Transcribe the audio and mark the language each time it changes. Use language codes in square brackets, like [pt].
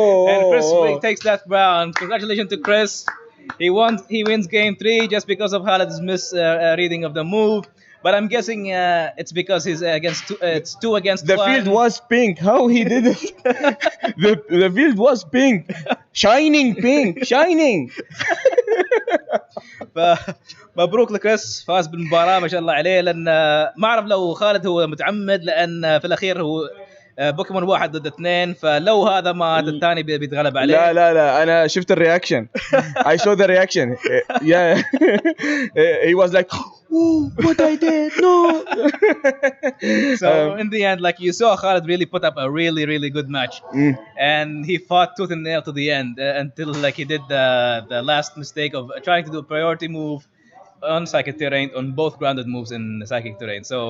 [en] And Chris takes that round. Congratulations to Chris. He wins game 3 just because of Khalid's misreading of the move. But I'm guessing it's because he's it's 2 against 1. The field was pink. How he did it? the field was pink, shining pink, shining. [ar] مبروك لكريس، فاز بالمباراة ما شاء الله عليه. لأن ما أعرف لو خالد هو متعمد، لأن في الأخير هو بوكيمون 1 ضد 2، فلو هذا مات الثاني بيتغلب عليه. لا أنا شفت الرياكشن. [en] I saw the reaction. Yeah. He was like, oh, what I did, no. So in the end, like you saw, Khalid really put up a really good match, and he fought tooth and nail to the end until like he did the last mistake of trying to do a priority move on Psychic Terrain, on both grounded moves in Psychic Terrain.